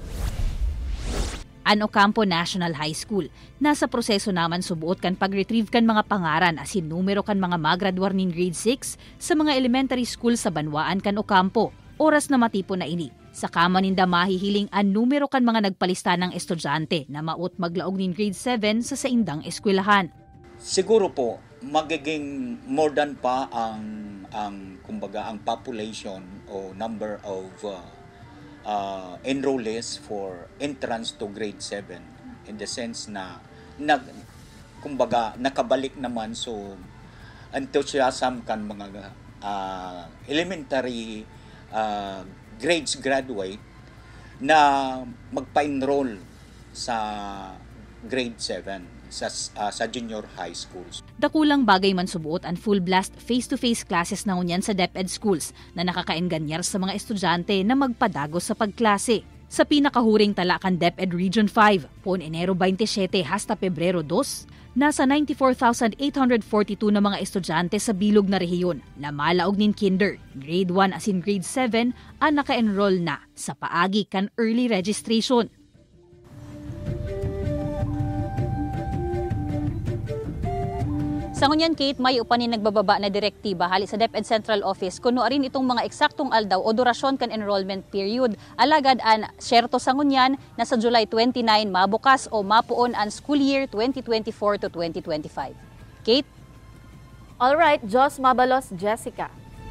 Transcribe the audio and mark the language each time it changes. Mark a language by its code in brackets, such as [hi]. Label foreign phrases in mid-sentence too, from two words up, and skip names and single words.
[bik] An Ocampo National High School, nasa proseso naman subuot kan pag-retrieve kan mga pangaran asin numero kan mga magraduar nin grade 6 sa mga elementary school sa Banwaan kan Ocampo. Oras na matipo na ini. Sa kama ninda mahihiling an numero kan mga nagpalista ng estudyante na maut maglaog nin grade 7 sa saindang eskwelahan. Siguro po magiging [en] more than [bik] pa ang kumbaga ang population o [en] number of enrollees for entrance to grade 7 in the sense [bik] na kumbaga nakabalik naman so enthusiasm kan mga [en] elementary grades graduate [bik] na magpa-enroll sa grade 7 sa [en] junior high schools. [bik] Dakulang bagay man subuot ang [en] full blast face-to-face classes [bik] na ngunyan sa DepEd schools na nakakaenganyar sa mga estudyante na magpadagos sa pagklase. Sa pinakahuring talakan DepEd Region 5, poon Enero 27 hasta Pebrero 2, nasa 94,842 na mga estudyante sa bilog na rehiyon na malaog nin kinder, grade 1 asin grade 7 ang naka-enroll na sa paagi kan [en] early registration. [bik] Sa ngunyan, Kate, may upanin nagbababa na direktiba hali sa DepEd Central Office kuno arin itong mga eksaktong aldaw o durasyon kan enrollment period. Alagad an syerto sa ngunyan na sa July 29 mabukas o mapuon ang [en] school year [bik] 2024 to 2025. Kate? [en] All right, [bik] Jos Mabalos, Jessica.